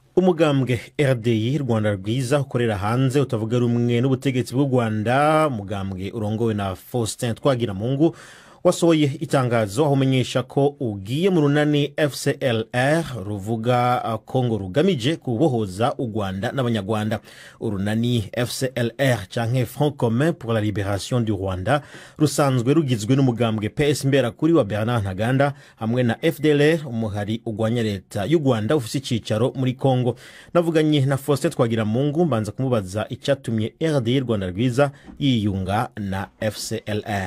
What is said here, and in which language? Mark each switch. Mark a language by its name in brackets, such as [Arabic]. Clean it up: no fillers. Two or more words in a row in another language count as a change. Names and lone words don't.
[Rundi] Umugambwe RDI Rwanda rwiza ukorera hanze utavuga rumwe n'ubutegetsi bw'u Rwanda, umugambwe urongowe na Faustin Twagiramungu wasohoye itangazo aho umenyesha ko ugiye mu runani FCLR ruvuga Kongo rugamije kubohoza u Rwanda n'abanyarwanda. Urunani FCLR canke Front Commun pour la Libération du Rwanda rusanzwe rugizwe n'umugambwe PS Imberakuri wa Bernard Ntaganda hamwe na FDLR umuhari ugwanya leta y'u Rwanda ufise icicaro muri Kongo. [Kinyarwanda] Navuganye na Faustin Twagiramungu mbanza kumubaza icyatumye RDI Rwanda rwiza yiyunga na FCLR.